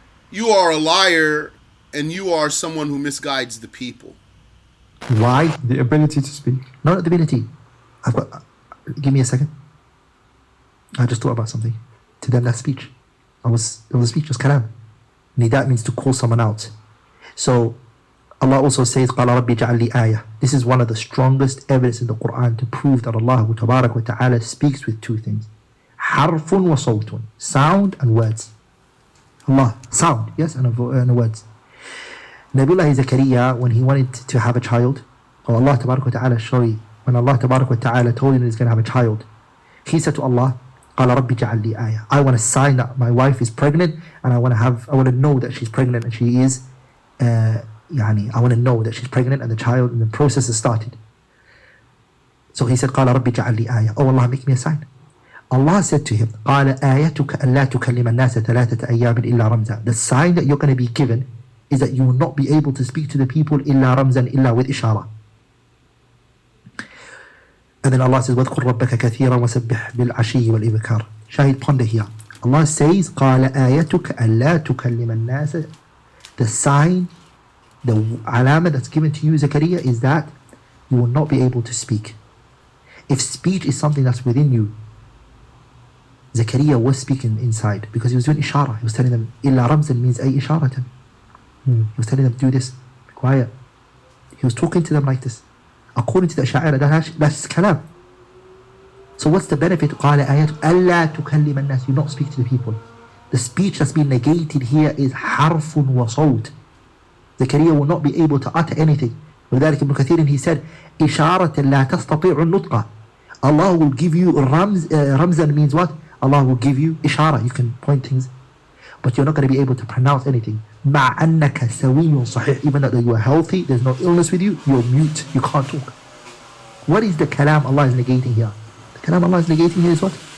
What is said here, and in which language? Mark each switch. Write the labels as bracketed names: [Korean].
[English] You are a liar, and you are someone who misguides the people. Why? The ability to speak. Not the ability. Give me a second. I just thought about something. To them, that's speech. It was speech, it was kalam. Nida means to call someone out. So Allah also says, [Arabic] قَالَ رَبِّ جَعَلْ لِي آيَةً. [English] This is one of the strongest evidence in the Quran to prove that Allah Tabarak wa Ta'ala speaks with two things. [Arabic] حَرْفٌ وَصَوْتٌ. [English] Sound and words. Allah, sound, yes, and words. Nabiullah Zakaria, when he wanted to have a child, or Allah Tabarak wa Ta'ala, sorry, when Allah Tabarak wa Ta'ala told him he's going to have a child, he said to Allah, [Arabic] قَالَ رَبِّ جَعَلْ لِي آيَةً. [English] I want to sign that my wife is pregnant, and I want to know that she's pregnant, and she is, I want to know that she's pregnant and the child and the process has started. So he said, [Arabic] قَالَ رَبِّ جَعَلْ لِي آيَةً. [English] Oh Allah, make me a sign. Allah said to him, [Arabic] قَالَ آيَتُكَ أَلَّا تُكَلِّمَ النَّاسَ ثَلَاثَةَ أَيَّامٍ إِلَّا رَمْزًا. [English] The sign that you're going to be given is that you will not be able to speak to the people [Arabic] إِلَّا رَمْزًا, إِلَّا [English] with ishara. And then Allah says, [Arabic] وَاذْكُرْ رَبَّكَ كَثِيرًا وَسَبِّحْ بِالْعَشِيِّ وَالْإِبْكَارِ. [English] Shahid, ponder here. Allah says, [Arabic] قَالَ آيَتُكَ أَلَّا تُكَلِّمَ النَّاسَ. [English] The sign, the alama that's given to you, Zakaria, is that you will not be able to speak. If speech is something that's within you, Zakaria was speaking inside because he was doing ishara. He was telling them, [Arabic] إِلَّا رَمْزًا [English] means [Arabic] أي إشارة. [English] He was telling them, do this, be quiet. He was talking to them like this. According to the Ash'ari, that's kalam. So what's the benefit? [Arabic] قَالَ آيَةُ أَلَّا تُكَلِّمَ النَّاسِ. [English] You not speak to the people. The speech that's been negated here is [Arabic] حرف وصوت. [English] Zakaria will not be able to utter anything. [Arabic] ولذلك [English] Ibn Kathir, he said, [Arabic] إِشَارَةً لَا تَسْتَطِيعُ النُّطْقَ. [English] Allah will give you Ramzan means what? Allah will give you ishara. You can point things, but you're not going to be able to pronounce anything. [Arabic] مع أنك سوي صحيح. [English] Even though you are healthy, there's no illness with you, you're mute, you can't talk. What is the kalam Allah is negating here? The kalam Allah is negating here is what?